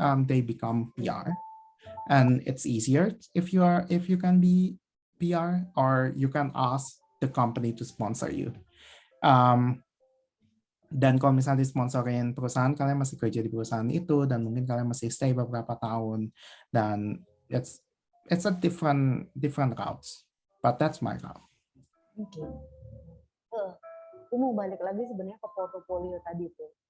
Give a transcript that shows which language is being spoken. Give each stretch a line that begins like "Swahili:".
English: They become PR, and it's easier if you can be PR, or you can ask the company to sponsor you.
Indonesian: Dan kalau misalnya disponsorin perusahaan, kalian masih kerja di perusahaan itu, dan mungkin kalian masih stay beberapa tahun, dan
English: it's a different routes, but that's my route.
Indonesian: Oke. Aku mau balik lagi sebenarnya ke portofolio tadi tuh.